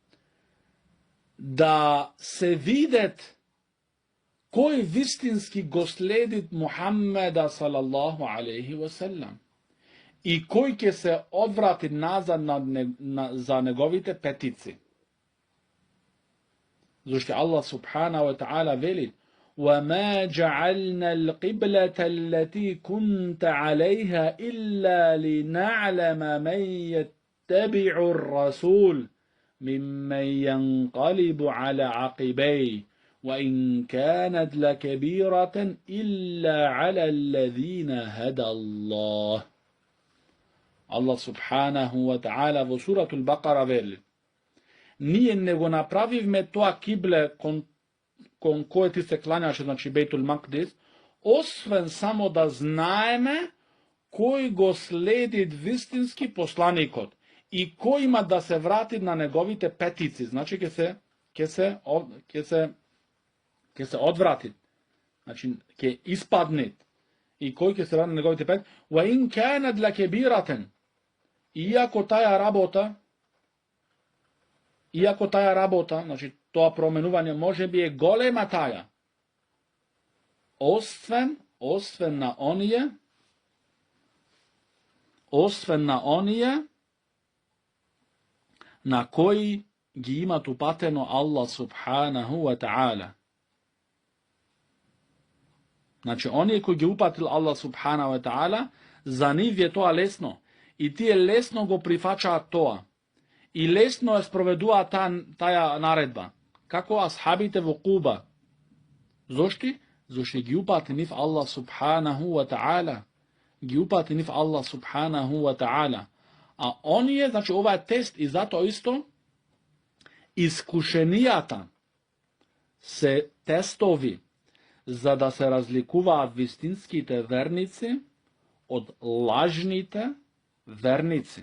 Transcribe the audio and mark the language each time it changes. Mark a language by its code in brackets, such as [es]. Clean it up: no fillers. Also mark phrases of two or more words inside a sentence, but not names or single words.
[mk] да се видет кој вистински го следит Мухаммеда [ar] صلى الله عليه وسلم [mk] и кој ќе се одврати назад за неговите петици. [ar] Зашто Аллах سبحانه وتعالى вели: وَمَا جَعَلْنَا الْقِبْلَةَ الَّتِي كُنْتَ عَلَيْهَا إِلَّا لِنَعْلَمَ مَنْ يَتَّبِعُ الرَّسُولَ مِمَّنْ يَنْقَلِبُ عَلَى عَقِبَيْهِ وَإِنْ كَانَتْ لَكَبِيرَةً إِلَّا عَلَى الَّذِينَ هَدَى اللَّهُ. [mk] Allah [ar] سبحانه وتعالى [mk] во суратул Бакара вели: ние не го направивме тоа кибле кон кој ти се кланяше, значи Бейтул Макдис, освен само да знаеме кој го следи вистински посланикот и кој има да се врати на неговите петици, значи ќе се одврати, значи ќе испадне и кој ќе се врати на неговите петици. [ar] وإن كانت لكبيرة, [mk] иако таа работа, значи тоа променување може би е голема таја, освен на оние на кои ги имат упатено Аллах [ar] سبحانه وتعالى. [mk] Значи, оние кои ги упатил Аллах [ar] سبحانه وتعالى, [mk] за нив е тоа лесно и тие лесно го прифачаат тоа и лесно ја спроведуваат таја наредба. Како асхабите во Куба. Зошто? Зошто ги упати нив Аллах [ar] سبحانه وتعالى. [mk] А оние, значи ова е тест и затоа исто искушенијата се тестови за да се разликуваат вистинските верници од лажните верници.